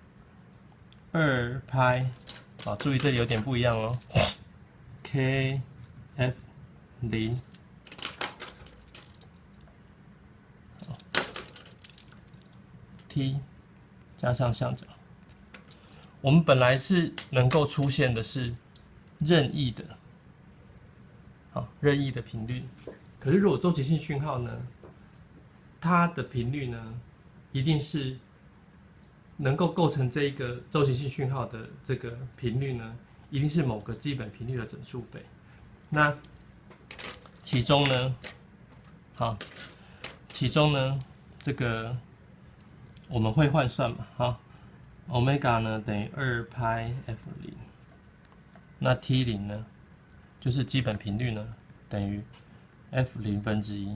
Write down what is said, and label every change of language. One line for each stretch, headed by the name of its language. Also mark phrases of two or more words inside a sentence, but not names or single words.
Chinese: 2π， 好，注意這裡有點不一樣哦 ，kf0 t 加上相角。我們本來是能夠出現的是任意的，任意的頻率。可是如果周期性訊號呢，它的頻率呢，一定是能夠構成這一個周期性訊號的這個頻率呢，一定是某個基本頻率的整數倍。那其中呢，這個我們會換算嘛，歐米伽呢等於2πf0，那 T0 呢，就是基本頻率呢等於 f0/1。